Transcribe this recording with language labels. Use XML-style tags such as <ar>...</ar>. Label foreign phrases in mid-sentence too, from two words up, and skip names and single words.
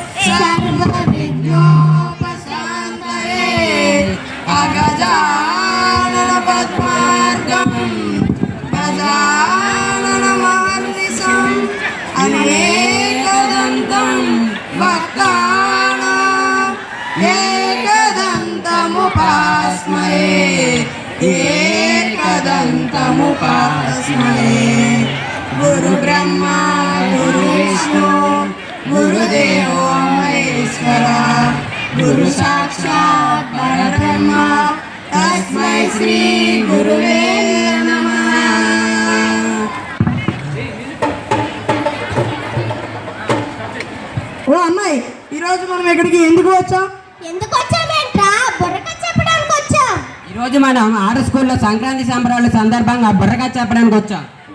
<sa>सर्वविघ्नोपशान्तये अगजाननपद्मार्गं गजाननमहर्निशम् अनेकदन्तं भक्तानाम् एकदन्तमुपास्महे एकदन्तमुपास्महे। गुरुब्रह्मा गुरुविष्णु गुरुदेवो महेश्वरा गुरु साक्षात् परब्रह्म तस्मै श्री गुरुवे नमः।</sa> <te>ఓ అమ్మాయి, ఈరోజు మనం ఇక్కడికి ఎందుకు వచ్చాం? ఈరోజు మనం ఆడ స్కూల్లో సంక్రాంతి సంబరాల సందర్భంగా బుర్రకథ చెప్పడానికి వచ్చాం.</te>